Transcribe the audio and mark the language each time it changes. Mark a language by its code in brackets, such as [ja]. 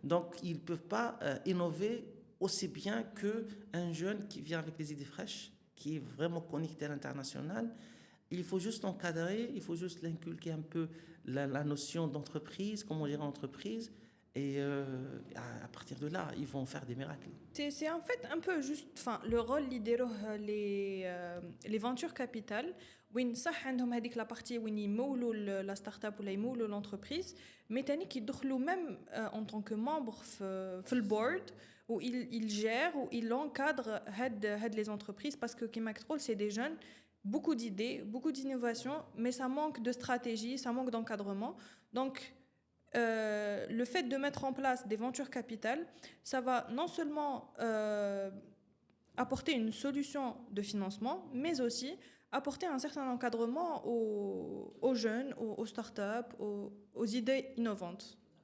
[fr] Donc, ils ne peuvent pas innover aussi bien qu'un jeune qui vient avec des idées fraîches, qui est vraiment connecté à l'international. Il faut juste l'encadrer, il faut juste l'inculquer un peu la notion d'entreprise, comment gérer l'entreprise. Et à partir de là, ils vont faire des miracles. C'est en fait un peu juste le rôle les ventures capitales. [ar] وين صح عندهم هذيك لا بارتي وين يمولوا لا ستارت اب ولا يمولوا لونتربريز مي تاني كيدخلوا [fr] ميم اون طونك ممبر [ar] في البورد [fr] où il gère, où il encadre les entreprises, parce que [ar] Kima Ktrol, [fr] c'est des jeunes, beaucoup d'idées, beaucoup d'innovations, mais ça manque de stratégie, ça manque d'encadrement. Donc, le fait de mettre en place des ventures capitales, ça va non seulement apporter une solution de financement, mais aussi apporter un certain encadrement aux jeunes, aux startups, aux idées innovantes.